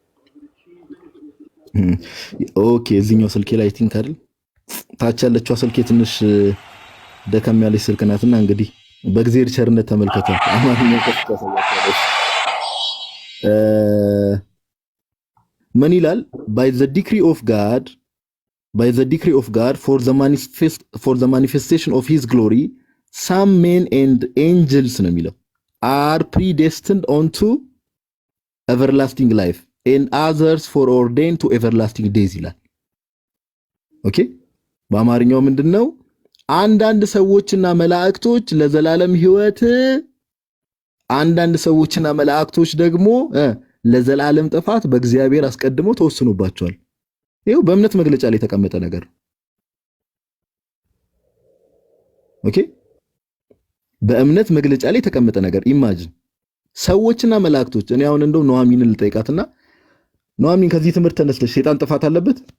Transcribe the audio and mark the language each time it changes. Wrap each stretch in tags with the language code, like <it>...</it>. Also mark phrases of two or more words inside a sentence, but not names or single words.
<am>ኦኬ እዚህኛው ስልኬ ላይ</am> <en>I think</en> <am>አይደል? ታች ያለችው ስልኬ ትንሽ ደከም ያለች ስልክ ናትና እንግዲህ በእግዚአብሔር ቸርነት ተመልከቷት። አማርኛው ከፍቼ አሳያችኋለሁ። ምን ይላል?</am> <en>by the decree of God for the manifestation of his glory some men and angels</en> <am>ነው የሚለው</am> <en>are predestined unto everlasting life and others foreordained to everlasting days</en> <am>ይላል። ኦኬ በአማርኛው ምንድነው? አንዳንድ ሰዎችና መላእክቶች ለዘላለም ሕይወት፣ አንዳንድ ሰዎችና መላእክቶች ደግሞ ለዘላለም ጥፋት በእግዚአብሔር አስቀድሞ ተወስኖባቸዋል። ይሄው በእምነት መግለጫ ላይ የተቀመጠ ነገር። ኦኬ በእምነት መግለጫ ላይ የተቀመጠ ነገር። ኢማጂን ሰዎችና መላእክቶች። እኔ አሁን እንደው ኑሐሚንን ልጠይቃትና ኑሐሚን ከዚህ ትምህርት ተነስተሽ ሰይጣን ጥፋት አለበት?</am>